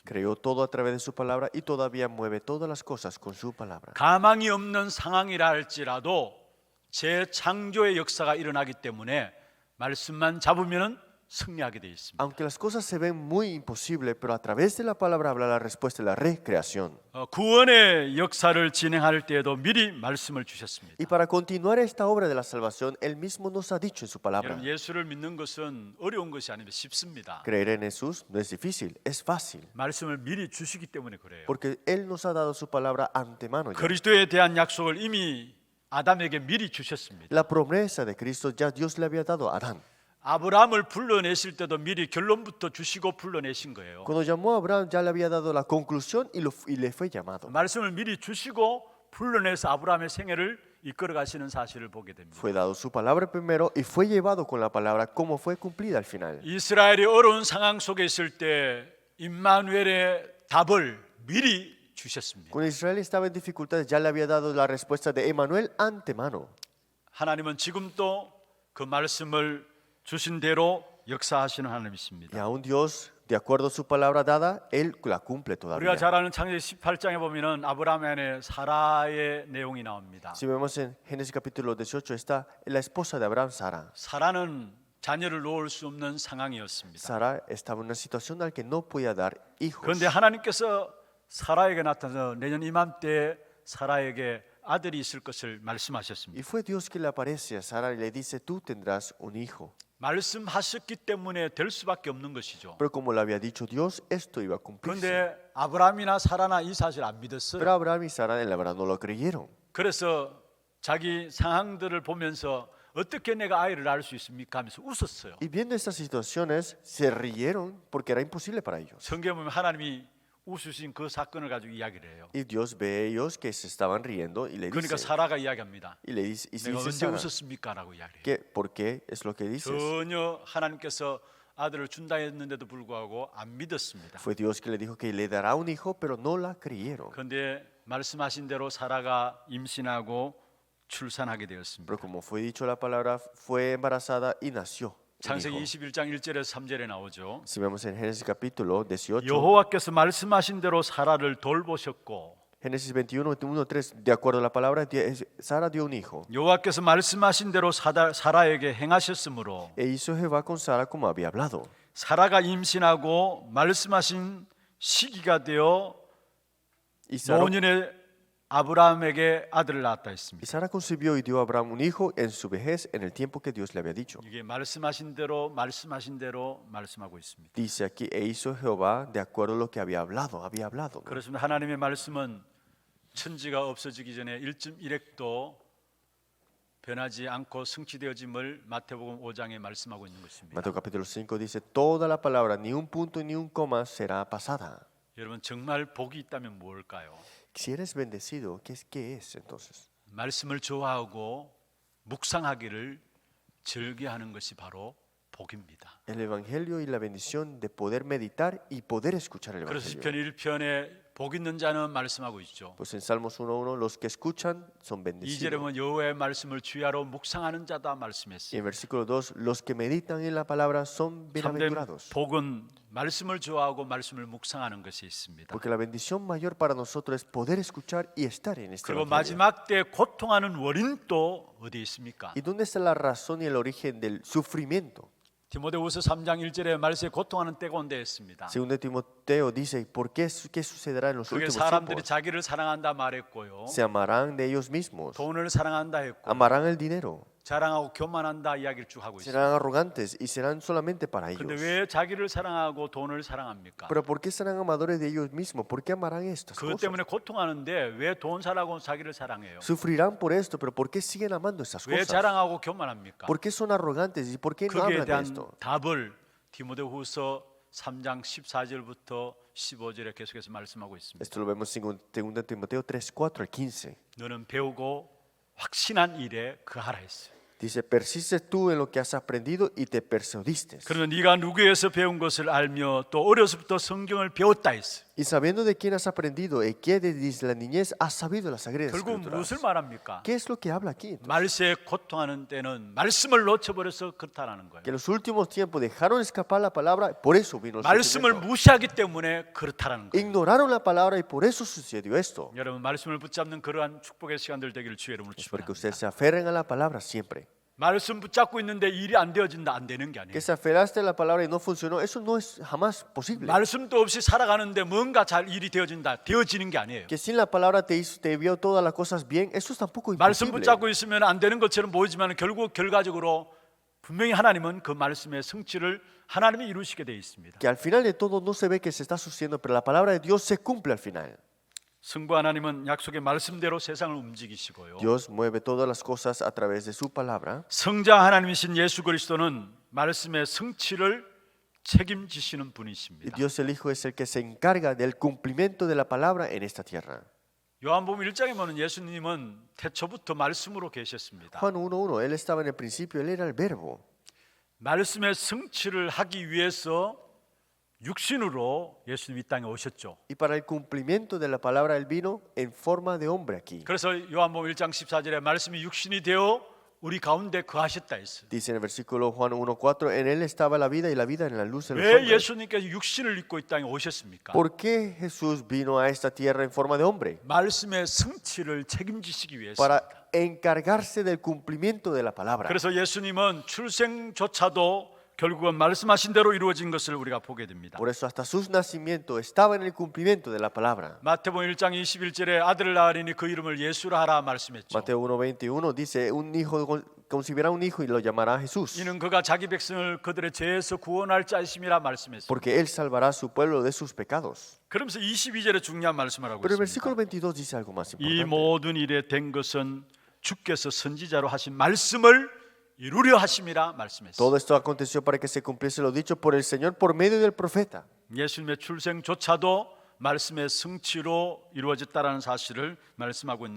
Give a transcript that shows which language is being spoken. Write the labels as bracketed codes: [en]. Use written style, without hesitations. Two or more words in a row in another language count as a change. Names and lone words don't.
[es] Creó todo a través de su palabra y todavía mueve todas las cosas con su palabra. [ko] 가망이 없는 상황이라 할지라도 재창조의 역사가 일어나기 때문에 말씀만 잡으면 승리하게 되어 있습니다. [es] Aunque las cosas se ven muy imposibles, pero a través de la palabra habla la respuesta de la recreación. [ko] 구원의 역사를 진행할 때에도 미리 말씀을 주셨습니다. [es] Y para continuar esta obra de la salvación, Él mismo nos ha dicho en su palabra. [ko] 여러분 예수를 믿는 것은 어려운 것이 아니라 쉽습니다. [es] Creer en Jesús no es difícil, es fácil. [ko] 말씀을 미리 주시기 때문에 그래요. [es] Porque Él nos ha dado su palabra antemano ya. [ko] 그리스도에 대한 약속을 이미 아담에게 미리 주셨습니다. [es] La promesa de Cristo ya Dios le había dado a Adán. [ko] 아브라함을 불러내실 때도 미리 결론부터 주시고 불러내신 거예요. [es] Cuando llamó a Abraham ya le había dado la conclusión y le fue llamado. [ko] 말씀을 미리 주시고 불러내서 아브라함의 생애를 이끌어 가시는 사실을 보게 됩니다. [es] Fue dado su palabra primero y fue llevado con la palabra como fue cumplida al final. [ko] 이스라엘이 어려운 상황 속에 있을 때 임마누엘의 답을 미리 주셨습니다. [es] Cuando Israel estaba en dificultades ya le había dado la respuesta de Emmanuel antemano. [ko] 하나님은 지금도 그 말씀을 주신 대로 역사하시는 [es] Y [ko] 하나님이십니다. [es] aún Dios, de acuerdo a su palabra dada, Él la cumple [ko] 우리가 [es] todavía. [ko] 잘 아는 창세기 18장에 보면은 아브라함 안에 사라의 내용이 나옵니다. [es] Si vemos en Génesis capítulo 18 está la esposa de Abraham, Sara. [ko] 사라는 자녀를 놓을 수 없는 상황이었습니다. [es] Sara estaba en una situación en la que no podía dar hijos. [ko] 그런데 하나님께서 사라에게 나타나서 내년 이맘때 사라에게 아들이 있을 것을 말씀하셨습니다. [es] Y fue Dios que le aparece a Sara y le dice, tú tendrás un hijo. [ko] 말씀하셨기 때문에 될 수밖에 없는 것이죠. [es] Pero como le había dicho Dios, esto iba a cumplirse. [ko] 그런데 아브라함이나 사라나 이 사실 안 [es] Pero [ko] 믿었어요. [es] Abraham y Sara en la verdad no lo creyeron. [ko] 그래서 자기 상황들을 보면서 어떻게 내가 아이를 낳을 수 있습니까 하면서 웃었어요. [es] Y viendo estas situaciones, se rieron porque era imposible para ellos. [ko] 성경에 보면 하나님이 웃으신 그 사건을 가지고 이야기를 해요. [es] Y Dios ve a ellos que se estaban riendo y le [ko] 그러니까 [es] dice, [ko] 사라가 이야기합니다. [es] y [ko] 내가 [es] dice [ko] 언제 [es] Sara, [ko] 웃었습니까? 라고 이야기해요. [es] que, ¿por qué es lo que dices? [ko] 전혀 하나님께서 아들을 준다 했는데도 불구하고 안 믿었습니다. [es] Fue Dios que le dijo que le dará un hijo, pero no la creyeron. [ko] 그런데 말씀하신 대로 사라가 임신하고 출산하게 되었습니다. [es] Pero como fue dicho la palabra, fue embarazada y nació. un [ko] 창세기 [es] hijo. [ko] 21장 1절에서 3절에 나오죠. [es] Si vemos en Génesis capítulo 18, [ko] 여호와께서 말씀하신 대로 사라를 돌보셨고 [es] Génesis 21, 1, 3, de acuerdo a la palabra, Sara dio un hijo. [ko] 여호와께서 말씀하신 대로 사라에게 행하셨으므로 [es] E hizo Jehová con Sara como había hablado. [ko] 사라가 임신하고 말씀하신 시기가 되어 [es] Y Sara, [ko] 노년에 아브라함에게 아들을 낳았다 [es] y [ko] 했습니다. [es] Sara concibió y dio a Abraham un hijo en su vejez, en el tiempo que Dios le había dicho. [ko] 이게 말씀하신 대로 말씀하고 있습니다. [es] Dice aquí, e hizo Jehová de acuerdo a lo que había hablado. ¿No? [ko] 그렇습니다. 하나님의 말씀은 천지가 없어지기 전에 1.1획도 변하지 않고 성취되어짐을 마태복음 5장에 말씀하고 있는 것입니다. [es] Mateo capítulo 5 dice, toda la palabra, ni un punto ni un coma será pasada. [ko] 여러분 정말 복이 있다면 뭘까요? [es] Si eres bendecido, ¿qué es entonces? [ko] 말씀을 좋아하고 묵상하기를 즐겨하는 것이 바로 복입니다. [es] El evangelio y la bendición de poder meditar y poder escuchar el [ko] 그래서 [es] evangelio. [ko] 시편 1편에 복 있는 자는 말씀하고 있죠. [es] Pues en Salmos 1:1 los que escuchan son [ko] 2절에 [es] bendecidos. [ko] 보면 여호와의 말씀을 주야로 묵상하는 자다 [es] Y [ko] 말씀했어요. [es] en versículo 2 los que meditan en la palabra son [ko] 참된 [es] bienaventurados. [ko] 복은 말씀을 좋아하고 말씀을 묵상하는 것이 있습니다. [es] Porque la bendición mayor para nosotros es poder escuchar y estar en este [ko] 그리고 [es] evangelio. [ko] 마지막 때 고통하는 원인도 어디 있습니까? [es] ¿Y dónde está la razón y el origen del sufrimiento? [ko] 디모데후서 3장 1절에 말세에 고통하는 때가 온다 했습니다. [es] Segundo Timoteo dice, ¿qué sucederá en los [ko] 그게 [es] últimos [ko] 사람들이 [es] tiempos? [ko] 자기를 사랑한다 말했고요. [es] Se amarán de ellos mismos, [ko] 돈을 사랑한다 했고 [es] amarán el dinero, [ko] 자랑하고 교만한다 이야기를 쭉 하고 있습니다. [es] serán arrogantes y serán solamente para [ko] 근데 [es] ellos. [ko] 왜 자기를 사랑하고 돈을 사랑합니까? [es] Pero ¿por qué serán amadores de ellos mismos? ¿Por qué amarán estas [ko] 그것 [es] cosas? [ko] 때문에 고통하는데 왜 돈 사랑하고 자기를 사랑해요? [es] Sufrirán por esto, pero ¿por qué siguen amando estas [ko] 왜 [es] cosas? [ko] 자랑하고 교만합니까? [es] ¿Por qué son arrogantes y por qué no [ko] 거기에 [es] hablan de [ko] 대한 [es] esto? [ko] 답을 디모데후서 3장 14절부터 15절에 계속해서 말씀하고 있습니다. [es] Esto lo vemos en 2 Timoteo 3, 4 al 15. [ko] 너는 배우고 확신한 일에 그하라 했어요. [es] Dice, persistes tú en lo que has aprendido y te persuadiste. [ko] 그러면 네가 누구에서 배운 것을 알며 또 어려서부터 성경을 배웠다 했어요. [es] Y sabiendo de quién has aprendido y que desde la niñez has sabido las sagradas [ko] 결국 [es] escrituras. [ko] 무엇을 말합니까? [es] ¿Qué es lo que habla aquí? [ko] 말세에 고통하는 때는 말씀을 놓쳐버려서 그렇다는 거예요. [es] Que en los últimos tiempos dejaron escapar la palabra, por eso vino el [ko] 말씀을 [es] sufrimiento. [ko] 무시하기 때문에 그렇다는 거예요. [es] Ignoraron la palabra y por eso sucedió esto. [ko] 여러분 말씀을 붙잡는 그러한 축복의 시간들 되기를 주의 이름으로 [es] Es porque [ko] 축복합니다. [es] ustedes se aferren a la palabra siempre. [ko] 말씀 붙잡고 있는데 일이 안 되어진다 안 되는 게 아니에요. [es] Que se aferraste a la palabra y no funcionó, eso no es jamás posible. [ko] 말씀도 없이 살아가는데 뭔가 잘 일이 되어진다 되어지는 게 아니에요. [es] Que sin la palabra te vio todas las cosas bien, eso es tampoco [ko] 말씀 [es] imposible. [ko] 붙잡고 있으면 안 되는 것처럼 보이지만 결국 결과적으로 분명히 하나님은 그 말씀의 성취를 하나님이 이루시게 되어 있습니다. [es] Que al final de todo no se ve que se está sucediendo, pero la palabra de Dios se cumple al final. [ko] 성부 하나님은 약속의 말씀대로 세상을 움직이시고요. [es] Dios mueve todas las cosas a través de su palabra. [ko] 성자 하나님이신 예수 그리스도는 말씀의 성취를 책임지시는 [es] Y [ko] 분이십니다. [es] Dios el Hijo es el que se encarga del cumplimiento de la palabra en esta tierra. [ko] 요한복음 1장에 보면 예수님은 태초부터 말씀으로 계셨습니다. [es] Juan 1:1, Él estaba en el principio, Él era el verbo. [ko] 말씀의 성취를 하기 위해서 육신으로 예수님이 이 땅에 오셨죠. [es] Y para el cumplimiento de la palabra Él vino en forma de hombre aquí. [ko] 그래서 요한복음 1장 14절에 말씀이 육신이 되어 우리 가운데 거하셨다 했어요. [es] Dice en el versículo Juan 1:4, en Él estaba la vida y la vida en la luz de los [ko] 왜 [es] hombres. [ko] 예수님께서 육신을 입고 이 땅에 오셨습니까? [es] ¿Por qué Jesús vino a esta tierra en forma de hombre? [ko] 말씀의 성취를 책임지시기 위해서. [es] Para encargarse del cumplimiento de la palabra. [ko] 그래서 예수님은 출생조차도 결국은 말씀하신 대로 이루어진 것을 우리가 보게 됩니다. [es] Por eso hasta su nacimiento estaba en el cumplimiento de la palabra. [ko] 마태복음 1장 21절에 아들을 낳으리니 그 이름을 예수라 하라 말씀했죠. [es] Mateo 1:21 dice, un hijo concebirá un hijo y lo llamará Jesús, [ko] 이는 그가 자기 백성을 그들의 죄에서 구원할 자이심이라 말씀했습니다. [es] porque él salvará a su pueblo de sus pecados. [ko] 그러면서 22절에 중요한 말씀을 하고 [es] Pero el [ko] 있습니다. [es] versículo 22 dice algo más [ko] 이 [es] importante. [ko] 모든 일에 된 것은 주께서 선지자로 하신 말씀을 이루려 하심이라 말씀했습니다. [es] Todo esto aconteció para que se cumpliese lo dicho por el Señor por medio del profeta. [ko] 예수님의 출생조차도 말씀의 성취로 이루어졌다라는 사실을 말씀하고 있는